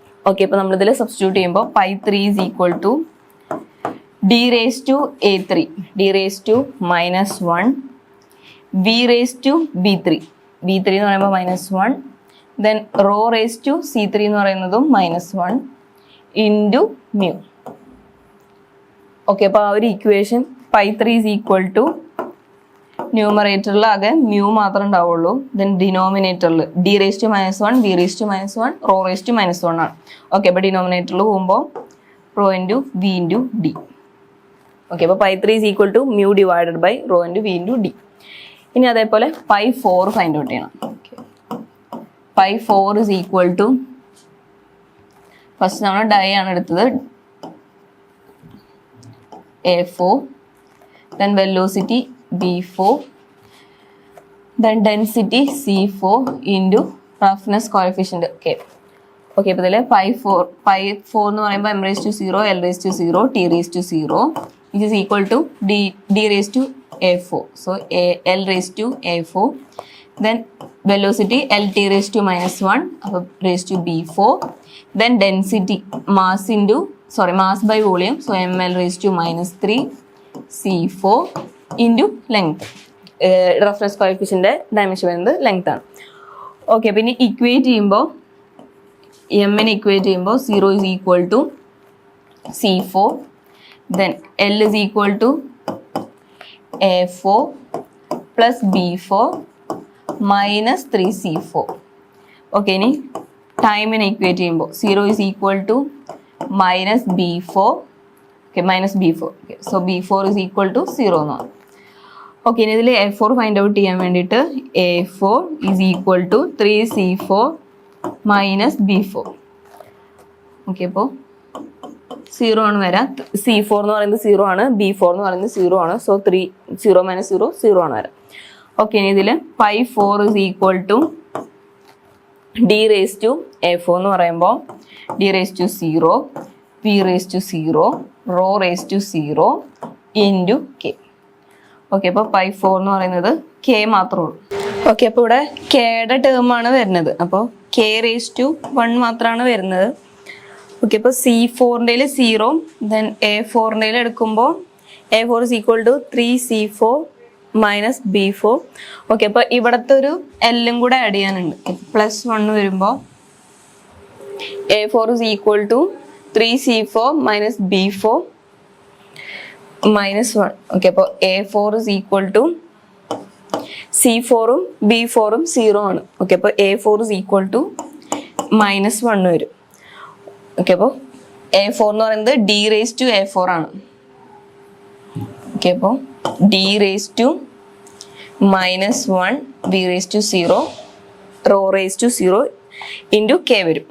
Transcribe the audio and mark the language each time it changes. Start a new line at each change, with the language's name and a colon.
Malayalam: Okay, അപ്പോൾ നമ്മളിതിൽ substitute ചെയ്യുമ്പോൾ π3 is equal to d raised to a3 d raised to -1 v raised to b3 എന്ന് പറയുമ്പോൾ -1, then rho raised to c3 എന്ന് പറയുന്നതും -1 ഇൻറ്റു മ്യൂ. ഓക്കെ, അപ്പോൾ ആ ഒരു ഇക്വേഷൻ π3 ഈസ് ഈക്വൽ ടു ന്യൂമറേറ്ററിൽ ആകെ മ്യൂ മാത്രമേ ഉണ്ടാവുള്ളൂ. ദെൻ ഡിനോമിനേറ്ററിൽ d raised to -1 v raised to -1 rho raised to -1 ആണ്. ഓക്കെ, അപ്പോൾ ഡിനോമിനേറ്ററിൽ പോകുമ്പോൾ rho into v into d. Okay, അപ്പോൾ π3 is equal to mu divided by rho into v into d. ഇനി അതേപോലെ π4 ഫൈൻഡ് ഔട്ട് ചെയ്യണം. π4 ഈസ് ഈക്വൽ ടു ഫസ്റ്റ് നമ്മൾ dye ആണ് എടുത്തത് a4,
English: then velocity b4, then density c4 into roughness coefficient k.
Malayalam: Okay, അപ്പോൾ ഇതിൽ π4 എന്ന് പറയുമ്പോൾ m raised to 0 l raised to 0 t raised to 0
English: which is equal to d raised to a4. So l raised to a4, then velocity lt raised to -1 raised to b4, then density mass by volume, so ml raised to -3 c4 into length.
Malayalam: Roughness coefficient dimension വരുന്നത് length ആണ്. Okay, പിന്നെ equate ചെയ്യുമ്പോൾ എമ്മിനെ equate ചെയ്യുമ്പോൾ 0 is equal to c4,
English: then l is equal to a4 plus b4 minus 3c4.
Malayalam: Okay, ഇനി ടൈമിനെ equate ചെയ്യുമ്പോൾ 0 is equal to -b4. Okay, -b4. Okay, so b4 is equal to 0 എന്നാണ്. Okay, ഇനി ഇതിൽ a4 find out ചെയ്യാൻ വേണ്ടിയിട്ട് a4 is equal to 3c4 minus b4. Okay, അപ്പോൾ 0 ആണ് വരാം. c4 എന്ന് പറയുന്നത് 0 ആണ്, b4 എന്ന് പറയുന്നത് 0 ആണ്. സോ 0 - 0 0 ആണ് വരാം. ഓക്കെ, ഇനി ഇതിൽ π4 is equal to d raised to a4 എന്ന് പറയുമ്പോൾ d raised to 0 v raised to 0 rho raised to 0 into k. Okay, അപ്പോൾ π4 എന്ന് പറയുന്നത് k മാത്രമേ ഉള്ളൂ. ഓക്കെ, അപ്പോൾ ഇവിടെ kയുടെ ടേമാണ് വരുന്നത്. അപ്പോൾ k raised to 1 മാത്രമാണ് വരുന്നത്. ഓക്കെ, അപ്പോൾ c4ൻ്റെ 0, ദെൻ a4ൻ്റെ എടുക്കുമ്പോൾ a4 is equal to 3c4 minus b4. Okay, അപ്പോൾ ഇവിടുത്തെ ഒരു എല്ലും കൂടെ ആഡ് ചെയ്യാനുണ്ട്. +1 വരുമ്പോൾ a4 is equal to 3c4 minus b4 -1. Okay, അപ്പോൾ a4 is equal to c4ഉം b4ഉം 0 ആണ്. ഓക്കെ, അപ്പോൾ a4 is equal to -1 വരും. ഓക്കെ, അപ്പോൾ a4 എന്ന് പറയുന്നത് d raised to a4 ആണ്. ഓക്കെ, അപ്പോൾ d raised to -1 v raised to 0 rho raised to 0 into k വരും.